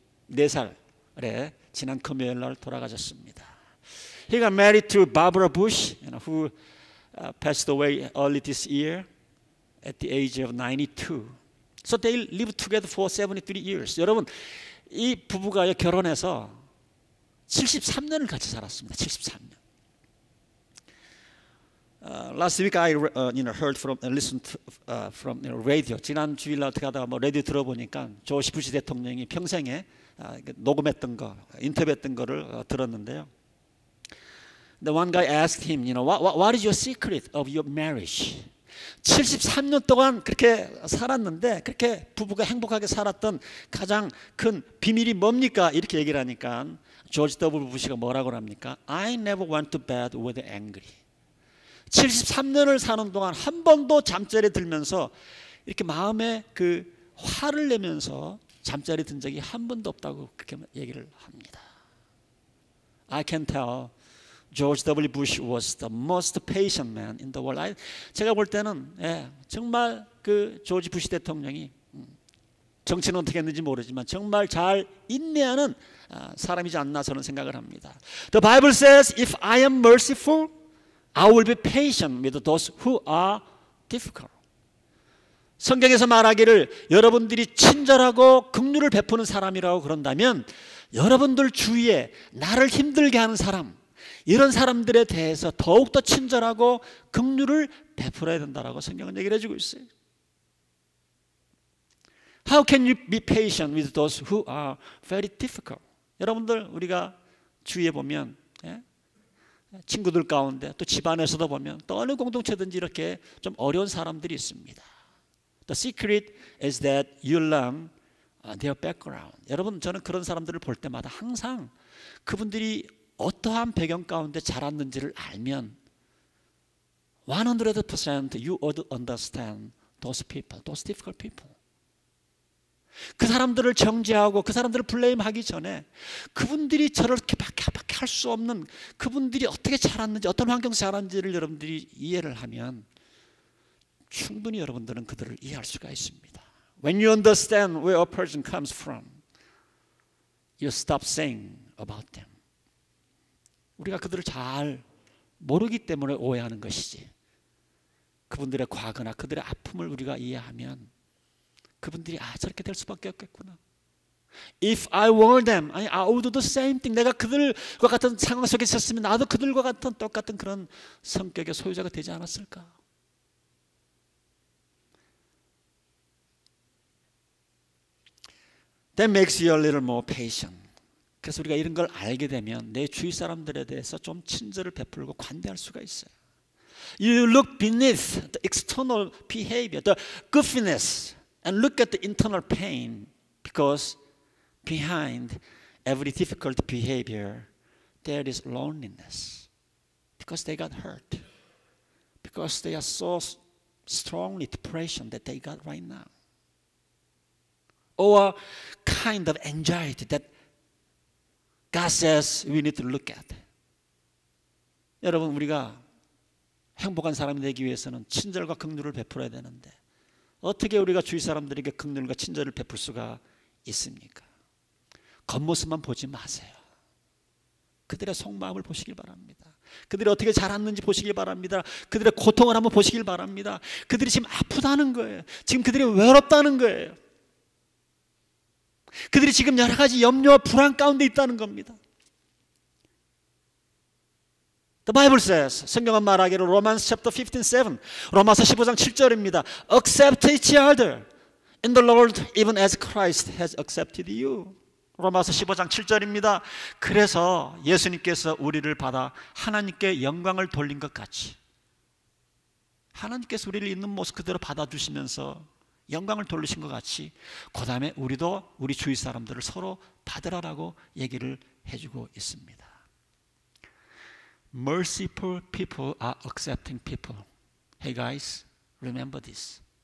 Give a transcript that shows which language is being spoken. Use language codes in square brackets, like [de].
[ko] 94살에 지난 금요일 날 돌아가셨습니다. [en] He got married to Barbara Bush, who passed away early this year at the age of 92. So they lived together for 73 years. [ko] 여러분, 이 부부가 결혼해서 73년을 같이 살았습니다. 73년. [en] Last week I heard from, listened from radio. [ko] 지난 주일날 어떻게 하다가 라디오 들어보니까 조지 부시 대통령이 평생에 녹음했던 거, 인터뷰했던 거를 들었는데요. [en] The one guy asked him, what is your secret of your marriage? [ko] 73년 동안 그렇게 살았는데 그렇게 부부가 행복하게 살았던 가장 큰 비밀이 뭡니까? 이렇게 얘기를 하니까 조지 W. 부시가 뭐라고 합니까? [en] I never went to bed with angry. [ko] 73년을 사는 동안 한 번도 잠자리에 들면서 이렇게 마음에 그 화를 내면서 잠자리에 든 적이 한 번도 없다고 그렇게 얘기를 합니다. [en] I can tell George W. Bush was the most patient man in the world. [ko] 제가 볼 때는 정말 그 조지 부시 대통령이 정치는 어떻게 했는지 모르지만 정말 잘 인내하는 사람이지 않나 저는 생각을 합니다. [en] The Bible says, if I am merciful, I will be patient with those who are difficult. [ko] 성경에서 말하기를 여러분들이 친절하고 긍휼을 베푸는 사람이라고 그런다면 여러분들 주위에 나를 힘들게 하는 사람, 이런 사람들에 대해서 더욱더 친절하고 긍휼을 베풀어야 된다라고 성경은 얘기를 해주고 있어요. [en] How can you be patient with those who are very difficult? [ko] 여러분들 우리가 주위에 보면 친구들 가운데 또 집안에서도 보면 또 어느 공동체든지 이렇게 좀 어려운 사람들이 있습니다. [en] The secret is that you learn their background. [ko] 여러분, 저는 그런 사람들을 볼 때마다 항상 그분들이 어떠한 배경 가운데 자랐는지를 알면 [en] 100% you would understand those people, those difficult people. [ko] 그 사람들을 정죄하고 그 사람들을 블레임하기 전에 그분들이 저렇게 밖에 할 수 없는 그분들이 어떻게 자랐는지 어떤 환경에서 자랐는지를 여러분들이 이해를 하면 충분히 여러분들은 그들을 이해할 수가 있습니다. [en] When you understand where a person comes from, you stop saying about them. [ko] 우리가 그들을 잘 모르기 때문에 오해하는 것이지. 그분들의 과거나 그들의 아픔을 우리가 이해하면 그분들이 저렇게 될 수밖에 없겠구나. [en] If I were them, I would do the same thing. [ko] 내가 그들과 같은 상황 속에 있었으면 나도 그들과 같은 똑같은 그런 성격의 소유자가 되지 않았을까? [en] That makes you a little more patient. [ko] 그래서 우리가 이런 걸 알게 되면 내 주위 사람들에 대해서 좀 친절을 베풀고 관대할 수가 있어요. [en] You look beneath the external behavior, the goofiness, and look at the internal pain, because behind every difficult behavior there is loneliness. Because they got hurt. Because they are so strongly depression that they got right now. Or kind of anxiety that God says we need to look at. [ko] 여러분, 우리가 행복한 사람이 되기 위해서는 친절과 긍휼을 베풀어야 되는데 어떻게 우리가 주위 사람들에게 긍휼과 친절을 베풀 수가 있습니까? 겉모습만 보지 마세요. 그들의 속마음을 보시길 바랍니다. 그들이 어떻게 자랐는지 보시길 바랍니다. 그들의 고통을 한번 보시길 바랍니다. 그들이 지금 아프다는 거예요. 지금 그들이 외롭다는 거예요. 그들이 지금 여러 가지 염려와 불안 가운데 있다는 겁니다. [en] The Bible says, [ko] 성경은 말하기를 [en] Romans chapter 15:7, [ko] 로마서 15장 7절입니다. [en] Accept each other in the Lord even as Christ has accepted you. [ko] 로마서 15장 7절입니다. 그래서 예수님께서 우리를 받아 하나님께 영광을 돌린 것 같이 하나님께서 우리를 있는 모습 그대로 받아주시면서 영광을 돌리신 것 같이 그 다음에 우리도 우리 주위 사람들을 서로 받으라라고 얘기를 해주고 있습니다. [en] Merciful people are accepting people. Hey guys, remember this.